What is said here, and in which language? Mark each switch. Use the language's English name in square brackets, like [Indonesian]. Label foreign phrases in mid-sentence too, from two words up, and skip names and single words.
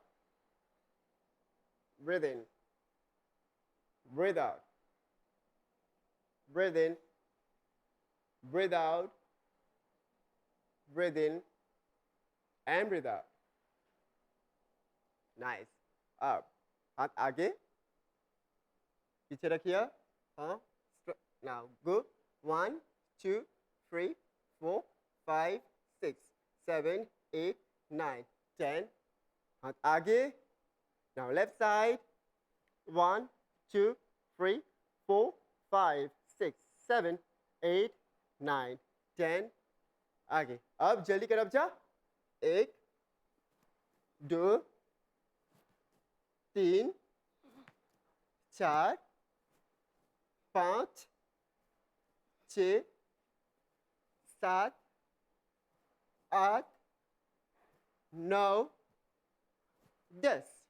[English] Breathe in. Breathe out. Breathe in. Breathe out. Breathe in. And breathe out. Nice. Up. [Hindi] हाथ आगे. पीछे रखिए. हाँ. [English] Now go. 1 2 3 4 5 6 7 8 9 10. [Hindi] हाथ आगे. [English] Now left side. 1 2 3 4 5 6 7 8 9 10. [Hindi] आगे. अब जल्दी कर अब जा. 1 2 3 4 5 6 7 8 9 10.